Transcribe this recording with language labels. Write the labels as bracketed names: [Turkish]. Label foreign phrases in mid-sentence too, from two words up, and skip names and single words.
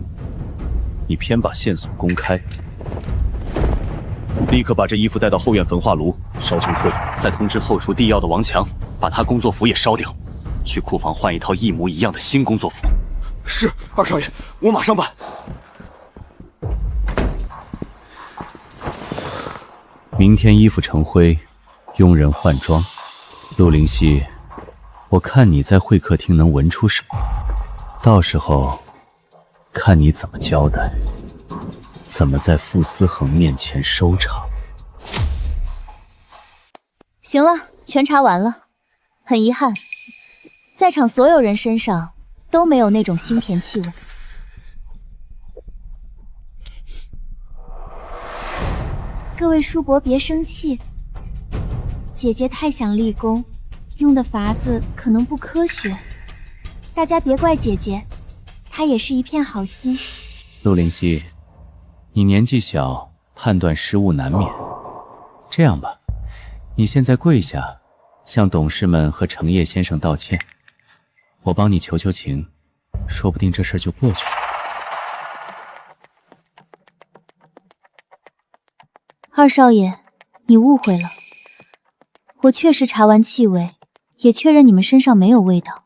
[Chinese] 你偏把線索公開，立刻把這衣服帶到後院焚化爐燒成灰，再通知後廚遞藥的王強，把他工作服也燒掉，去庫房換一套一模一樣的新工作服。是，二少爺，我馬上辦。明天衣服成灰，傭人換裝。陸靈溪，我看你在會客廳能聞出什麼，到時候看你怎麼交代，怎麼在傅思恆面前收場。行了，全查完了。很遺憾，在場所有人身上都沒有那種腥甜氣味。各位叔伯別生氣，姐姐太想立功，用的法子可能不科學，大家別怪姐姐，她也是一片好心。陸靈溪，你年紀小，判斷失誤難免。這樣吧，你現在跪下，向董事們和程葉先生道歉，我幫你求求情，說不定這事就過去了。二少爺， 你誤會了，我確實查完氣味，也確認你們身上沒有味道。